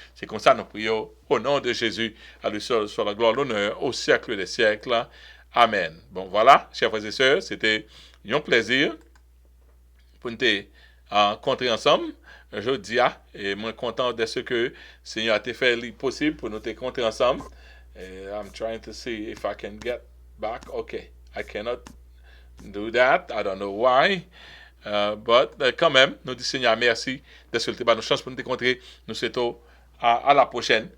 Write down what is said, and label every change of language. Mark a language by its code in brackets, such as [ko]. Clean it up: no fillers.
[fr] C'est comme ça nous prions au nom de Jésus. À lui seul soit la gloire, l'honneur au siècle des siècles. Amen. Bon, voilà, chers frères et sœurs, c'était un plaisir pour nous rencontrer ensemble. Je dis, et moi content de ce que le Seigneur a fait possible pour nous te rencontrer ensemble. [en] I'm trying to see if I can get back. Okay, I cannot do that. I don't know why. But [fr] quand même, nous disons Seigneur merci de ce que tu as nous chance pour nous te rencontrer. Nous souhaitons à la prochaine.